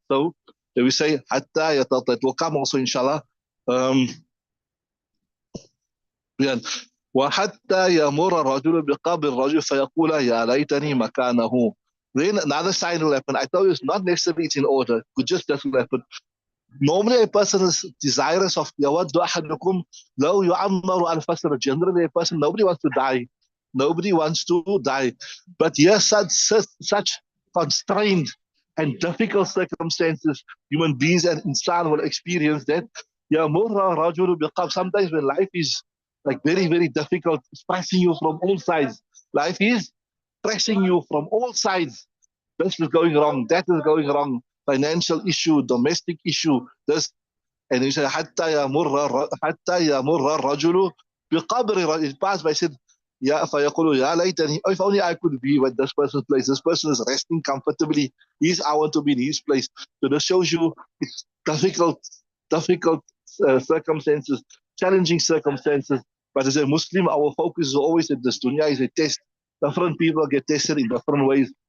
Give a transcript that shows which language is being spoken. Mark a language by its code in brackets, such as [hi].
[en] So we say, hatta yatat, that will come also, inshallah. [ar] Um, يعني وحتى يمر الرجل بقبر الرجل فيقول يا ليتني مكانه. [en] Then another sign will happen. I tell you, it's not necessarily it's in order. It could just happen. Normally, a person is desirous of [ar] يود أحدكم لو يعمر ألف سنة. [en] Generally, a person, nobody wants to die. Nobody wants to die. But yes, such constrained and difficult circumstances, human beings and insan will experience that. [ar] يمر الرجل بقبر. [en] Sometimes when life is like very, very difficult, it's pressing you from all sides. Life is pressing you from all sides. This is going wrong, that is going wrong, financial issue, domestic issue, this. And he said, [ar] حتى يمر الرجل بقبر. [en] It passed by, said, [ar] يا فيقول يا ليتني, [en] if only I could be with this person's place. This person is resting comfortably. I want to be in his place. So this shows you it's difficult circumstances, challenging circumstances. But as a Muslim, our focus is always that this dunya is a test. Different people get tested in different ways.